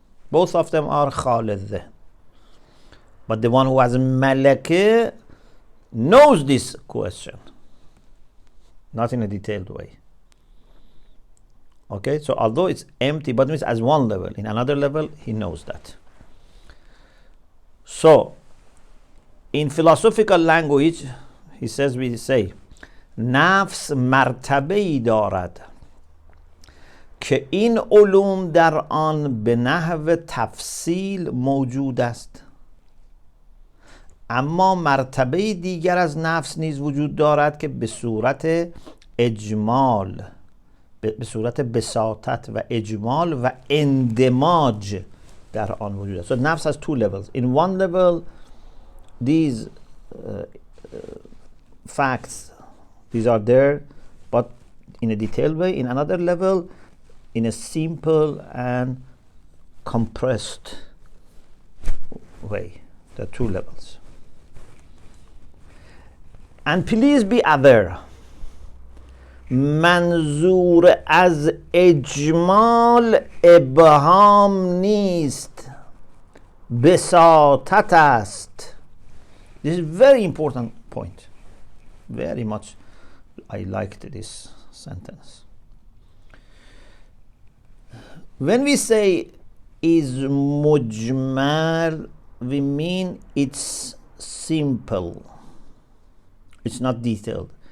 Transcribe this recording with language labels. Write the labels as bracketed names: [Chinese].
[English] Both of them are khal al-zihn. But the one who has malakah knows this question, not in a detailed way. Okay, so although it's empty, but means as one level, in another level, he knows that. So, in philosophical language, we say, [Persian] نفس مرتبه‌ای دارد که این علوم در آن به نحو تفصیل موجود است، اما مرتبه دیگر از نفس نیز وجود دارد که به صورت اجمال، به صورت بساطت و اجمال و اندماج در آن وجود است. [English] So nafs has two levels. In one level, these facts, these are there, but in a detailed way. In another level, in a simple and compressed way. There are two levels. And please be aware, [Persian] منظور از اجمال ابهام نیست، بساطت است. [English] This is a very important point. Very much I liked this sentence. When we say is mujmal, we mean it's simple. It's not detailed.